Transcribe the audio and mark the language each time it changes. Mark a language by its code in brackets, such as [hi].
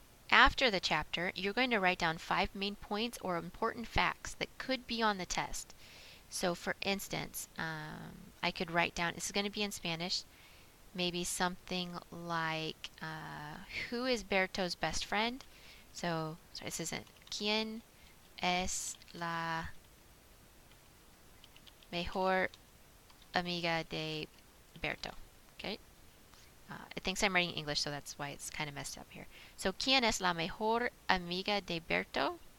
[en] After the chapter, you're going to write down 5 main points or important facts that could be on the test. So for instance, I could write down, this is going to be in Spanish, maybe something like, who is Berto's best friend? So this isn't, [es] ¿Quién es la mejor amiga de Berto? [en] Okay. It thinks I'm writing English, so that's why it's kind of messed up here. [es] So, ¿Quién es la mejor amiga de Berto?